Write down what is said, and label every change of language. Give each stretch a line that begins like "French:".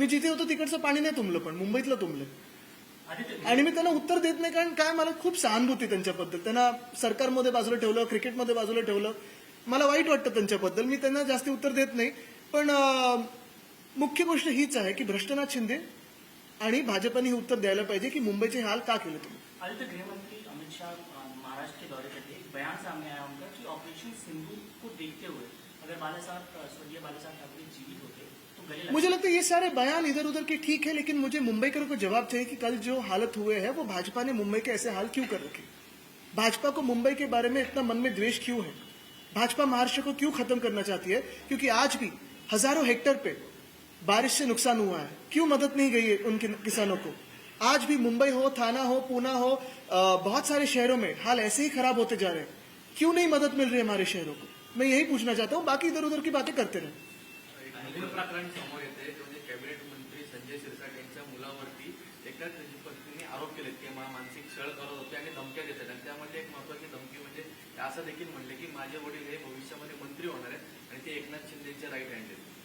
Marathi: मी जिथे होतो तिकडचं पाणी नाही तुंबलं, पण मुंबईतलं तुंबलं. आणि मी त्यांना उत्तर देत नाही, कारण काय, मला खूप सहानुभूती त्यांच्याबद्दल. त्यांना सरकारमध्ये बाजूला ठेवलं, क्रिकेटमध्ये बाजूला ठेवलं. मला वाईट वाटतं त्यांच्याबद्दल. मी त्यांना जास्ती उत्तर देत नाही. पण मुख्य गोष्ट हीच आहे की भ्रष्टनाथ शिंदे आणि भाजपने हे उत्तर द्यायला पाहिजे की मुंबईचे हाल का केले तुम्ही.
Hindi: आदित्य, गृहमंत्री अमित शाह महाराष्ट्र के दौरे पे थे. एक बयान सामने आया उनका कि ऑपरेशन सिंदूर को देखते हुए अगर स्वर्गीय बालासाहब ठाकरे जीवित होते तो गले लग मुझे लगता है ये सारे बयान इधर उधर के ठीक है, लेकिन मुझे मुंबईकरों को जवाब चाहिए कि कल जो हालत हुए हैं वो भाजपा ने मुंबई के ऐसे हाल क्यों कर रखे. भाजपा को मुंबई के बारे में इतना मन में द्वेष क्यों है? भाजपा महाराष्ट्र को क्यों खत्म करना चाहती है? क्योंकि आज भी हजारों हेक्टेयर पे बारिश से नुकसान हुआ है. क्यों मदद नहीं गई है उन किसानों को? आज भी मुंबई हो, थाना हो, पूना हो, बहुत सारे शहरों में हाल ऐसे ही खराब होते जा रहे हैं. क्यों नहीं मदद मिल रही है हमारे शहरों को? मैं यही पूछना चाहता हूँ. बाकी इधर उधर की बातें करते रहे.
Marathi: एक प्रकरण समोर येते, म्हणजे कॅबिनेट मंत्री संजय शिरसाट यांच्या मुलावरती एका त्याची पत्नीने आरोप केले की मानसिक छळ करत होते आणि धमक्या देत आहेत. आणि त्यामध्ये एक महत्वाची धमकी म्हणजे असं देखील म्हणले की माझे वडील हे भविष्यामध्ये मंत्री होणार आहेत आणि ते एकनाथ शिंदेचे राईट हँड आहेत.